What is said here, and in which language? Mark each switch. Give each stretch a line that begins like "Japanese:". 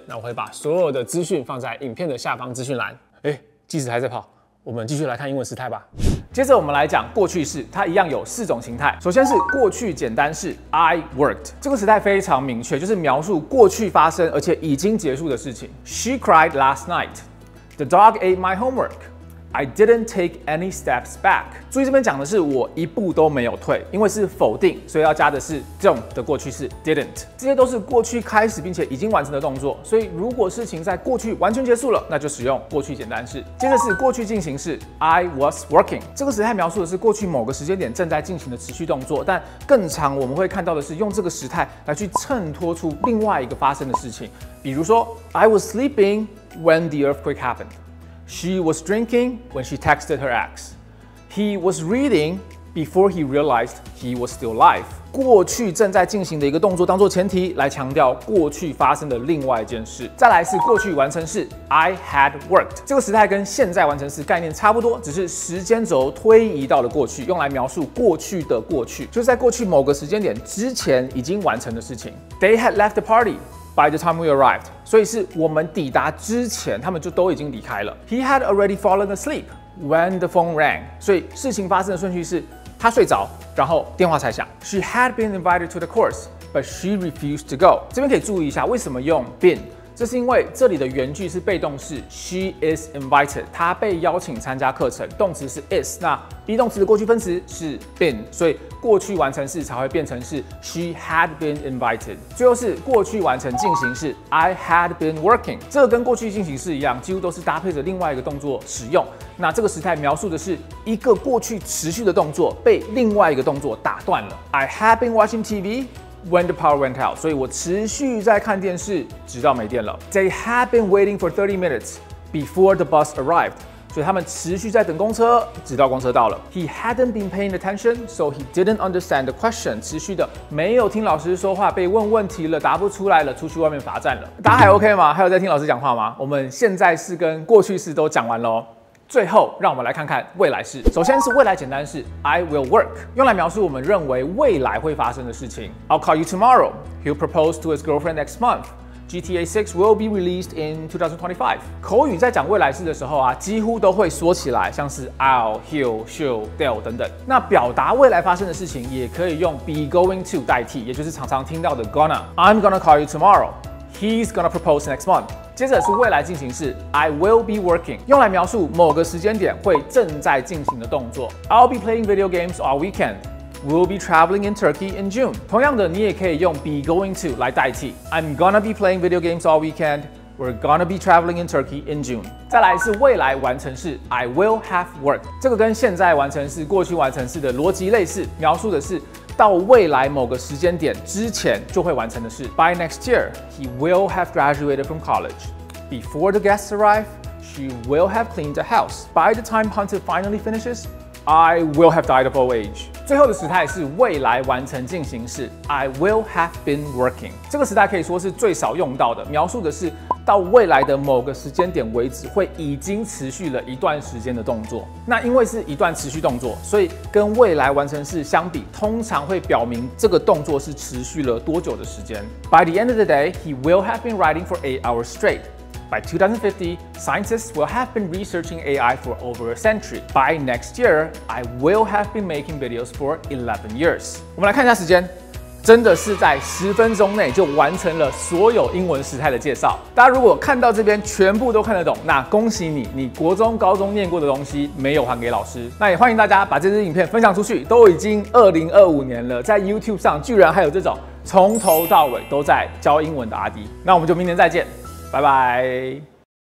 Chinese: 那我会把所有的资讯放在影片的下方资讯栏。计时还在跑，我们继续来看英文时态吧。接着我们来讲过去式，它一样有4种形态。首先是过去简单式
English: I worked，
Chinese: 这个时态非常明确，就是描述过去发生而且已经结束的事情。
English: She cried last night. The dog ate my homework.I didn't take any steps back。
Chinese: 注意这边讲的是我一步都没有退，因为是否定，所以要加的是 don't 的过去式 didn't。这些都是过去开始并且已经完成的动作，所以如果事情在过去完全结束了，那就使用过去简单式。接着是过去进行式
English: I was working，
Chinese: 这个时态描述的是过去某个时间点正在进行的持续动作，但更常我们会看到的是用这个时态来去衬托出另外一个发生的事情，比如说
English: I was sleeping when the earthquake happened。 She was drinking when she texted her ex. He was reading before he realized he was still alive.
Chinese: 过去正在进行的一个动作当做前提来强调过去发生的另外一件事。再来是过去完成式
English: I had worked，
Chinese: 这个时态跟现在完成式概念差不多，只是时间轴推移到了过去，用来描述过去的过去，就是在过去某个时间点之前已经完成的事情。
English: They had left the party.By the time we arrived，
Chinese: 所以是我们抵达之前，他们就都已经离开了。
English: He had already fallen asleep when the phone rang，
Chinese: 所以事情发生的顺序是他睡着，然后电话才响。
English: She had been invited to the course, but she refused to go。
Chinese: 这边可以注意一下，为什么用 been？ 这是因为这里的原句是被动式 ，
English: she is invited，
Chinese: 她被邀请参加课程，动词是 is， 那 be 动词的过去分词是 been， 所以过去完成式才会变成是
English: she had been invited。
Chinese: 最后是过去完成进行式
English: I had been working，
Chinese: 这个跟过去进行式一样，几乎都是搭配着另外一个动作使用。那这个时态描述的是一个过去持续的动作被另外一个动作打断了。
English: I had been watching TV。When the power went out，
Chinese: 所以我持续在看电视，直到没电了。
English: They had been waiting for 30 minutes before the bus arrived，
Chinese: 所以他们持续在等公车，直到公车到了。
English: He hadn't been paying attention, so he didn't understand the question。
Chinese: 持续的没有听老师说话，被问问题了，答不出来了，出去外面罚站了。大家还 OK 吗？还有在听老师讲话吗？我们现在式跟过去式都讲完了哦。最后，让我们来看看未来式。首先是未来简单式
English: I will work，
Chinese: 用来描述我们认为未来会发生的事情。
English: I'll call you tomorrow. He'll propose to his girlfriend next month. GTA 6 will be released in 2025。
Chinese: 口语在讲未来式的时候啊，几乎都会说起来，像是 I'll, he'll, she'll, they'll 等等。那表达未来发生的事情，也可以用 be going to 代替，也就是常常听到的 gonna。
English: I'm gonna call you tomorrow.He's gonna propose next month。
Chinese: 接着是未来进行式
English: I will be working，
Chinese: 用来描述某个时间点会正在进行的动作。
English: I'll be playing video games all weekend. We'll be traveling in Turkey in June。
Chinese: 同样的，你也可以用 be going to 来代替。
English: I'm gonna be playing video games all weekend. We're gonna be traveling in Turkey in June。
Chinese: 再来是未来完成式
English: I will have worked，
Chinese: 这个跟现在完成式、过去完成式的逻辑类似，描述的是到未来某个时间点之前就会完成的事。
English: By next year, he will have graduated from college. Before the guests arrive, she will have cleaned the house. By the time Hunter finally finishes, I will have died of old age。
Chinese: 最后的时态是未来完成进行式
English: I will have been working。
Chinese: 这个时态可以说是最少用到的，描述的是到未来的某个时间点为止会已经持续了一段时间的动作。那因为是一段持续动作，所以跟未来完成式相比，通常会表明这个动作是持续了多久的时间。
English: By the end of the day, he will have been writing for 8 hours straight.By 2050, scientists will have been researching AI for over a century. By next year, I will have been making videos for 11 years.
Chinese: 我们来看一下时间。真的是在10分钟内就完成了所有英文时态的介绍。大家如果看到这边全部都看得懂，那恭喜你，你国中、高中念过的东西没有还给老师。那也欢迎大家把这支影片分享出去，都已经2025年了，在 YouTube 上居然还有这种从头到尾都在教英文的阿滴。那我们就明年再见，拜拜。